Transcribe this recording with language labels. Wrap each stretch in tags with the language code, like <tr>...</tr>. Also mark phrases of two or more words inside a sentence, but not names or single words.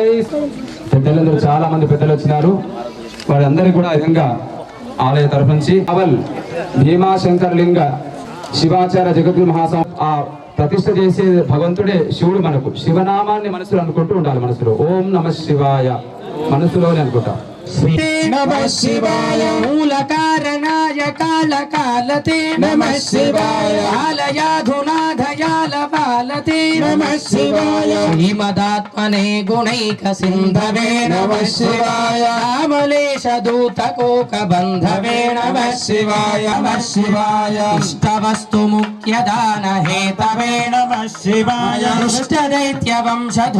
<te>పెద్దలందరూ చాలా మంది పెద్దలు వచ్చినారు. వారందరికీ కూడా విధంగా ఆలయ తరఫు నుంచి అవల్ భీమాశంకర్ లింగ శివాచార్య జగద్గురు మహాస్వామి ఆ ప్రతిష్ఠ చేసే భగవంతుడే శివుడు. మనకు శివనామాన్ని మనసులో అనుకుంటూ ఉండాలి. మనసులో</te> <sa>ఓం నమ శివాయ</sa> <te>మనసులోనే అనుకుంటా.</te> <sa>नमः शिवाय मूल कारणाय काल कालते नमः शिवाय आलयाधुनाधयाल बालते नमः शिवाय श्रीमदात्मने गुणैक सिन्धवे नमः शिवाय अमलेश दूत कोक बन्धवे नमः शिवाय इष्टवस्तु मुख्य दान हेतवे नमः शिवाय दुष्टदैत्य वंश</sa>